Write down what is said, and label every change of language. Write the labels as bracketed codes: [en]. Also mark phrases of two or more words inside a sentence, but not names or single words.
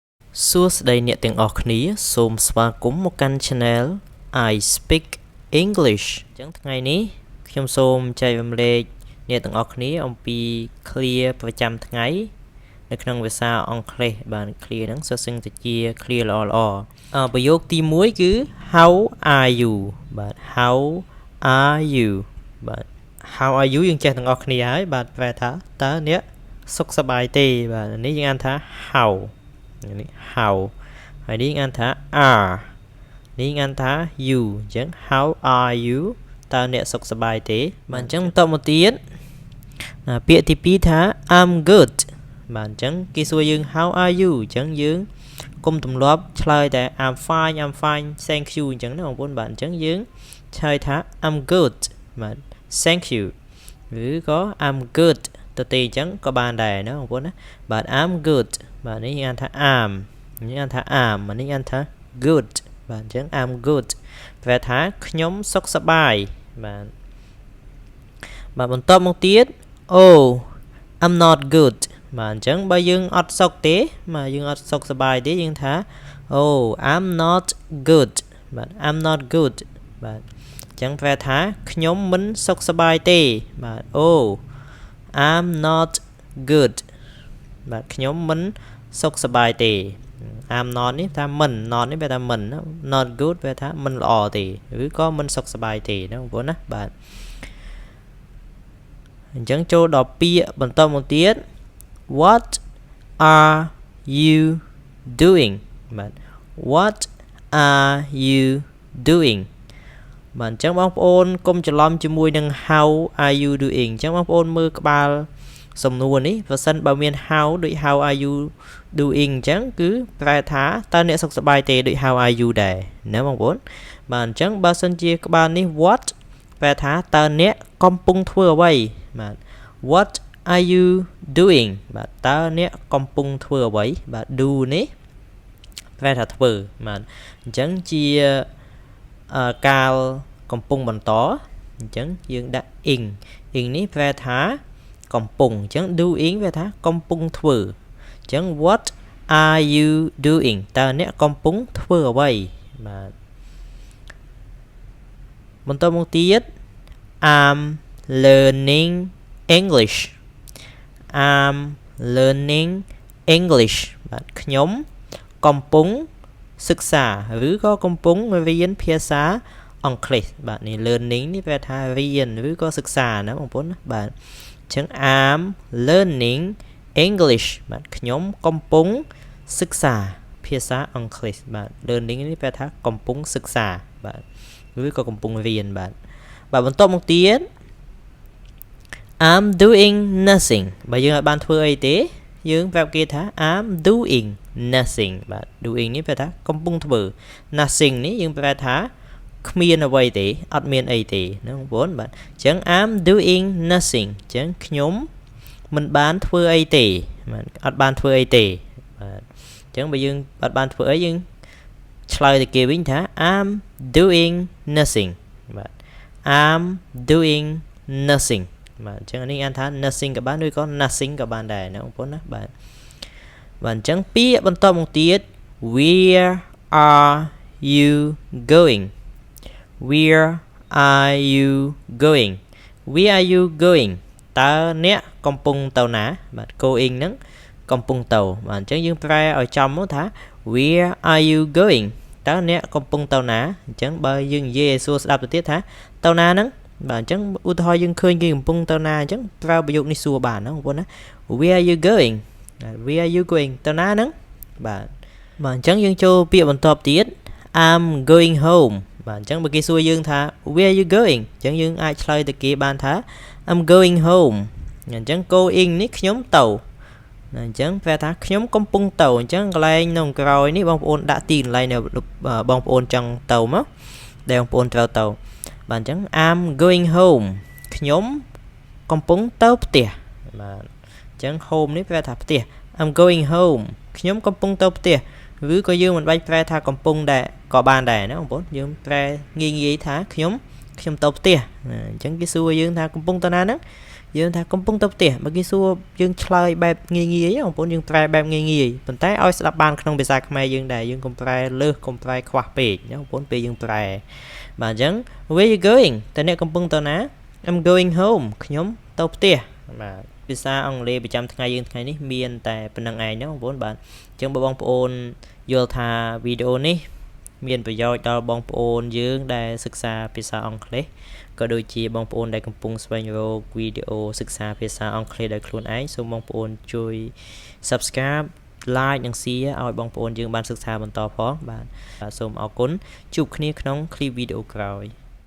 [km] សួស្តីអ្នកទាំងអស់គ្នាសូមស្វាគមន៍មកកាន់ Channel I Speak English អញ្ចឹងថ្ងៃនេះខ្ញុំសូមចែករំលែកអ្នកទាំងអស់គ្នាអំពី clear ប្រចាំថ្ងៃនៅក្នុងភាសាអង់គ្លេសបាទ clear ហ្នឹងសុទ្ធសឹងតែ ជា clear ល្អប្រយោគទី1គឺ [en] How are you [km] បាទ [en] How are you [km] បាទ [en] How are you [km] យើងចេះទាំងអស់គ្នាហើយបាទប្រែថាតើអ្នកសុខសប្បាយទេបាទនេះយើងអាន ថា Howនេះ how ហើយនេះអានថា are នេះអានថា you អញ្ចឹង [en] how are you [km] តើអ្នកសុខសប្បាយទេបាទអញ្ចឹងបន្ត មកទៀតពាក្យទី2ថា [en] I'm good [km] បាទអញ្ចឹងគេសួរយើង [en] how are you [km] អញ្ចឹងយើងគុំទម្លាប់ឆ្លើយតែ [en] I'm fine thank you [km] អញ្ចឹងណាបងប្អូនបាទអញ្ចឹងយើងឆ្លើយថា [en] I'm good [km] បាទ [en] thank you [km] ឬក៏ [en] I'm good [km] ទៅទេអញ្ចឹងក៏បានដែរណាបងប្អូនណាបាទ [en] I'm good [km] បាទនេះអានថា am នេះអានថា am នេះអានថា good បាទអញ្ចឹង [en] I'm good [km] ប្រែថាខ្ញុំសុខសប្បាយបាទ បន្តមកទៀត [en] Oh I'm not good [km] បាទអញ្ចឹងបើយើងអត់សុខទេបាទយើងអត់សុខ សប្បាយទេយើងថា [en] Oh I'm not good [km] បាទ [en] I'm not good [km] បាទអញ្ចឹងប្រែថាខ្ញុំមិនសុខសប្បាយទេបាទ [en] Oh I'm not good [km] បាទខ្ញុំមិនសុខសប្បាយទេ [en] I'm not [km] នេះថាមិន not នេះបែរថាមិន [en] not good [km] បែរថាមិនល្អទេឬក៏មិនសុខសប្បាយទេណាបងប្អូនណាបាទ អញ្ចឹងចូលដល់ពាក្យបន្តមកទៀត [en] What are you doing [km] បាទ [en] What are you doing [km] បាទអញ្ចឹងបងប្អូនកុំច្រឡំជាមួយនឹង [en] How are you doing [km] អញ្ចឹងបងប្អូនមើលក្បាល សំណួរនេះបើសិនបើមាន how ដូច [en] how are you doing [km] អញ្ចឹងគឺប្រែថាតើអ្នកសុខសប្បាយទេដូច how [en] are you [km] ដែរណាបងប្អូនបាទអញ្ចឹងបើសិនជាក្បាលនេះ what ប្រែថាតើអ្នកកំ ពុងធ្វើអ្វីបាទ [en] what are you doing [km] បាទតើអ្នកកំពុងធ្វើអ្វីបាទ do នេះប្រែថាធ្វើបាទអញ្ចឹងជាកាលកំពុងបន្តអញ្ចឹងយើងដាក់ ing នេះប្រែថាកំពុងអញ្ចឹង doing វាថាកំពុងធ្វើអញ្ចឹង [en] what are you doing [km] តើអ្នកកំពុងធ្វើអ្វីបាទ បន្តមកទៀត [en] I'm learning English I'm learning English [km] បាទខ្ញុំកំពុងសិក្សាឬក៏កំ ពុងរៀនភាសាអង់គ្លេសបាទនេះ learning នេះប្រែថារៀនឬក៏សិក្សាណាបងប្អូនណាបាទអញ្ចឹង [en] I'm learning English [km] បាទខ្ញុំកំពុងសិក្សាភាសាអង់គ្លេសបាទ learning នេះប្រែថាកំពុងសិក្សាបាទឬក៏កំពុងរៀនបាទបន្តមកទៀត [en] I'm doing nothing [km] បើយើងអាចបានធ្វើអីទេយើងប្រាប់គេថា [en] I'm doing nothing [km] បាទ doing នេះប្រែថាកំពុងធ្វើ nothing នេះយើងប្រែថាគ្មានអ្វីទេអត់មានអីទេណាបងប្អូនបាទអញ្ចឹង [en] I'm doing [km] nothing អញ្ចឹងខ្ញុំមិនបានធ្វើអីទេបាទអត់បានធ្វើអីទេបាទអញ្ចឹងបើយើងអត់បានធ្វើអីយើងឆ្លើយទៅគេវិញថា I'm doing nothing បាទ [en] I'm doing nothing [km] បាទអញ្ចឹងនេះអានថា nothing ក៏បានឬក៏ nothing ក៏បានដែរណាបងប្អូនណាបាទអញ្ចឹងពាក្យបន្តមកទៀត [en] Where are you going Where are you going Where are you going [km] តើអ្នកកំពុងទៅណាបាទ going ហ្នឹងកំពុងទៅបាទអញ្ចឹងយើងប្រែឲ្យ ចំមកថា [en] Where are you going [km] តើអ្នកកំពុងទៅណាអញ្ចឹងបើយើងនិយាយឲ្យសួរស្ដាប់ទៅទៀតថាទៅណាហ្នឹងបាទអញ្ចឹងឧទាហរណ៍យើងឃើញគេកំពុងទៅណាអញ្ចឹងប្រើប្រយោគនេះសួរ បានណាបងប្អូនណា [en] Where are you going Where are you going [km] ទៅណាហ្នឹងបាទអញ្ចឹងយើងចូលពាក្យបន្ទាប់ទៀត [en] I'm going home [km] បាទអញ្ចឹងបើគេសួរ យើងថា [en] Where are you going [km] អញ្ចឹងយើងអាចឆ្លើយទៅគេបានថា [en] I'm going home [km] អញ្ចឹង going នេះខ្ញុំ ទៅអញ្ចឹងប្រែថាខ្ញុំកំពុងទៅអញ្ចឹងកន្លែងនៅក្រោយនេះបងប្អូនដាក់ទីកន្លែងដែលបងប្អូនចង់ទៅមកដែលបងប្អូនត្រូវទៅបាទអញ្ចឹង [en] I'm going home [km] ខ្ញុំកំពុងទៅផ្ទះបាទអញ្ចឹង home នេះប្រែថាផ្ទះ [en] I'm going home [km] ខ្ញុំកំពុងទៅផ្ទះឬក៏យើងមិនបាច់ប្រែថាកំពុងដែរក៏បានដែរណាបងប្អូនយើងប្រែងាយថាខ្ញុំទៅផ្ទះអញ្ចឹងគេសួរយើងថាកំពុងទៅណាហ្នឹង យើងថាកំពុងទៅផ្ទះបើគេសួរយើងឆ្លើយបែបងាយៗបងប្អូនយើងប្រែបែបងាយៗប៉ុន្តែឲ្យស្ដាប់បានក្នុងភាសាខ្មែរយើងដែរយើងកុំប្រែលើសកុំប្រែ ខ្វះពេកណាបងប្អូនពេលយើងប្រែបាទអញ្ចឹង [en] where you going [km] តើអ្នកកំពុងទៅណា [en] I'm going home [km] ខ្ញុំទៅផ្ទះ បាទភាសាអង់គ្លេសប្រចាំថ្ងៃយើងថ្ងៃនេះមានតែប៉ុណ្្នឹងឯងណាបងប្អូនបាទអញ្ចឹងបងប្អូនយល់ថាវីដេអូនេះមានប្រយោជន៍ដល់បងប្អូនយើងដែលសិក្សាភាសាអង់គ្លេសក៏ដូចជាបងប្អូនដែលកំពុងស្វែងរកវីដេអូសិក្សាភាសាអង់គ្លេសដោយខ្លួនឯងសូមបងប្អូនជួយ [en] Subscribe like [km] និង share ឲ្យបងប្អូនយើងបានសិក្សាបន្តផងបាទសូមអរគុណជួបគ្នាក្នុងคลิปវីដេអូក្រោយ